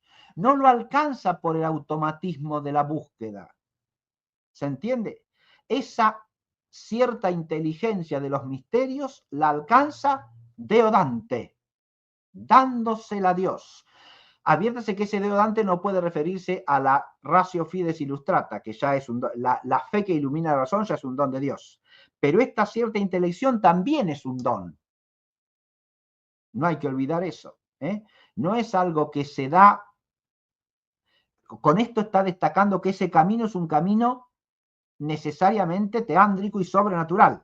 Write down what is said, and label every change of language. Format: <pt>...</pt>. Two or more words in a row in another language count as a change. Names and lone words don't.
<es>No lo alcanza por el automatismo de la búsqueda. ¿Se entiende? Esa cierta inteligencia de los misterios la alcanza deodante, dándosela a Dios. Adviértase que ese deodante no puede referirse a la</es> <la>ratio fides illustrata,</la> <es>que ya es un don, la fe que ilumina la razón ya es un don de Dios. Pero esta cierta intelección también es un don. No hay que olvidar eso. No es algo que se da. Con esto está destacando que ese camino es un camino necesariamente teándrico y sobrenatural.</es>